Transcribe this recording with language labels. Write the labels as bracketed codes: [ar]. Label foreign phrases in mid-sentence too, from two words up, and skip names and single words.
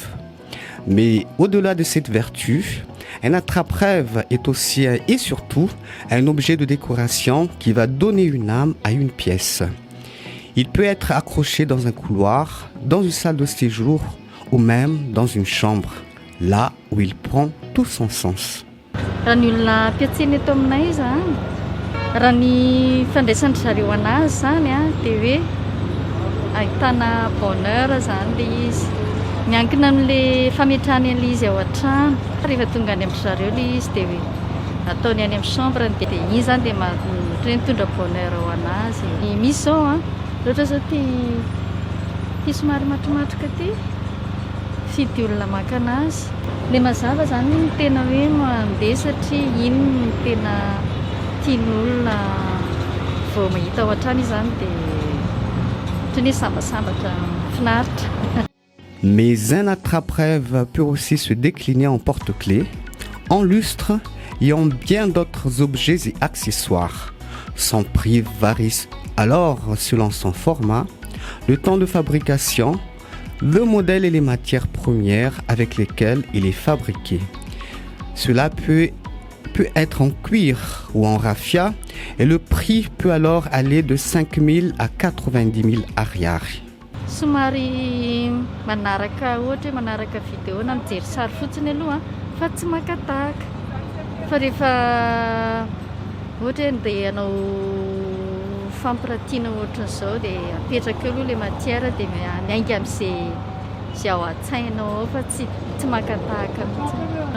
[fr] Mais au-delà de cette vertu, un attrape-rêve est aussi et surtout un objet de décoration qui va donner une âme à une pièce. Il peut être accroché dans un couloir, dans une salle de séjour ou même dans une chambre, là où il prend tout son sens. [mg] Raha ny olona mpiatseny eto aminay zany, raha ny fandraisany zareo anazy zany dia hoe ahitana bonheur zany le izy, miankina amin'le fametrahany an'le izy ao an-trano. Rehefa tonga any amin'ny zareo le izy dia hoe ataony any amin'ny chambre dia iny zany dia mitondra bonheur ao anazy. Misy zao ohatra zao tia somary matromatroka ty fidy olona maka anazy. Le mazava zany ny tena hoe mandeha satria iny no tena tian'olona vao mahita ao an-trano izy zany dia ohatry ny hoe sambasambatra finaritra. [fr] Mais un attrape-rêve peut aussi se décliner en porte-clés, en lustre et en bien d'autres objets et accessoires. Son prix varie alors selon son format, le temps de fabrication, le modèle et les matières premières avec lesquelles il est fabriqué. Cela peut être en cuir ou en raffia et le prix peut alors aller de 5 000 à 90 000 ariary. [mg] Somary manaraka ohatra hoe manaraka vidéo na mijery sary fotsiny aloha fa tsy makataka. Fa rehefa ohatra hoe andeha hanao fampiratiana ohatran'izao dia apetraka eo aloha ilay matière dia miainga amin'izay ao an-tsainao ao fa tsy makataka mihitsy.